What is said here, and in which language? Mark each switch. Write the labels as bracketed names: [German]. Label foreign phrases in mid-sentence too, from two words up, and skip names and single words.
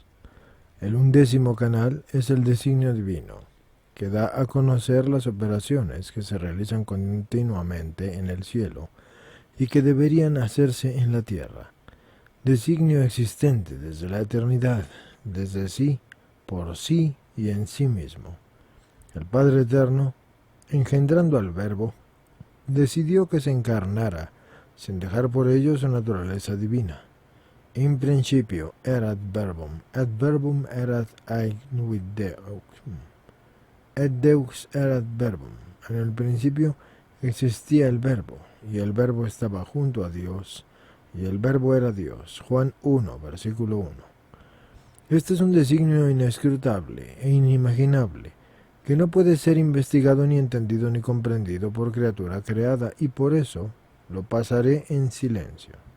[Spanish] El 11º canal es el designio divino, que da a conocer las operaciones que se realizan continuamente en el cielo y que deberían hacerse en la tierra. Designio existente desde la eternidad, desde sí, por sí y en sí mismo. El Padre Eterno, engendrando al Verbo, decidió que se encarnara, sin dejar por ello su naturaleza divina. [Latin] In principio erat verbum, et verbum erat with Deus, et Deus erat verbum. [Spanish] En el principio existía el Verbo, y el Verbo estaba junto a Dios, y el Verbo era Dios. Juan 1, versículo 1. Este es un designio inescrutable e inimaginable, que no puede ser investigado ni entendido ni comprendido por criatura creada, y por eso lo pasaré en silencio.